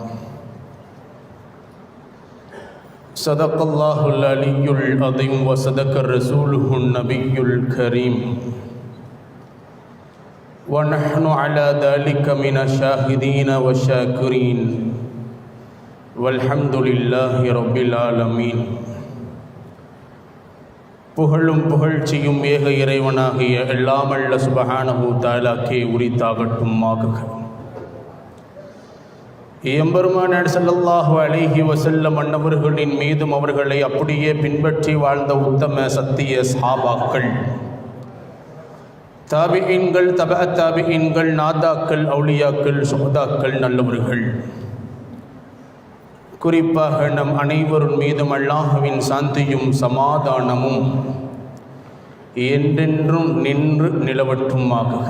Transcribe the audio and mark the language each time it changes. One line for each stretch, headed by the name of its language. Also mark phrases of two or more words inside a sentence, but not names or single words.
Arabic: صدق الله العلي العظيم وصدق رسوله النبي الكريم ونحن على ذلك من الشاهدين والشاكرين والحمد لله رب العالمين.
Tamil: புகழும் புகழ்ச்சியும் ஏக இறைவனாகிய எல்லாமல்ல
Arabic: سبحانه تعالى
Tamil: உரித்தாகட்டுமாக. எம்பெருமானார்
Arabic: صلى الله عليه وسلم
Tamil: அன்னவர்களின் மீதும் அவர்களை அப்படியே பின்பற்றி வாழ்ந்த உத்தம சத்திய சஹாபாக்கள், தாபிஈன்கள், தபஅத் தாபிஈன்கள், நாதாக்கள், அவுலியாக்கள், சுஹதாக்கள், நல்லவர்கள், குறிப்பாக நம் அனைவரின் மீதும் அல்லாஹ்வின் சாந்தியும் சமாதானமும் என்றென்றும் நின்று நிலவட்டுமாக.